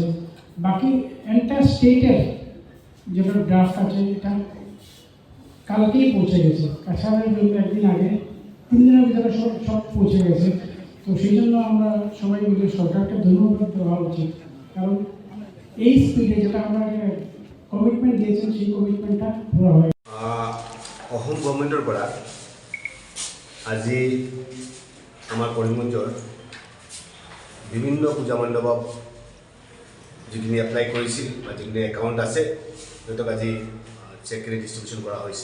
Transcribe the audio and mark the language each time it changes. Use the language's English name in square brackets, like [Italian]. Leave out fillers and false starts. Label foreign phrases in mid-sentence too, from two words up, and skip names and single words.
[Bangla] বাকি [English] entire state-এর [Bangla] যেটা ড্রাফট আছে এটা কালকেই পৌঁছে গেছে, কাছাড়ের জন্য একদিন আগে, 3 দিনের ভিতরে সব পৌঁছে গেছে। তো সেই জন্য আমরা সবাই মিলে সরকারকে ধন্যবাদ দেওয়া উচিত, কারণ এই স্পিডে যেটা আমরা কমিটমেন্ট দিয়েছেন সেই কমিটমেন্টটা পুরো হয়। [Assamese] অসম গভৰ্ণমেণ্টৰ পৰা আজি আমাৰ কৰিমগঞ্জৰ বিভিন্ন পূজা মণ্ডপক যিখিনি এপ্লাই কৰিছিল বা যিখিনি একাউণ্ট আছে সিহঁতক আজি চেকৰে ডিষ্ট্ৰিবিউশ্যন কৰা হৈছে।